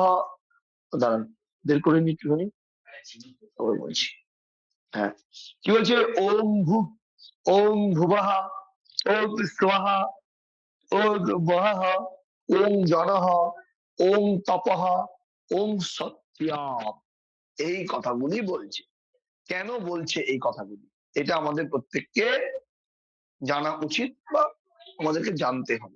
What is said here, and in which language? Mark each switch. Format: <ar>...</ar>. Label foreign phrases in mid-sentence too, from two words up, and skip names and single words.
<bn>দাঁড়ান, বের করে নি একটুখানি, আবার বলছি। হ্যাঁ, কি বলছে?</bn> <sa>ওম ভূ, ওম ভুবঃ, ওম স্বঃ, ওম বহঃ, ওম জনঃ, ওম তপঃ, ওম সত্যম।</sa> <bn>এই কথাগুলি বলছে। কেন বলছে এই কথাগুলি? এটা আমাদের প্রত্যেককে জানা উচিত বা আমাদেরকে জানতে হবে।</bn>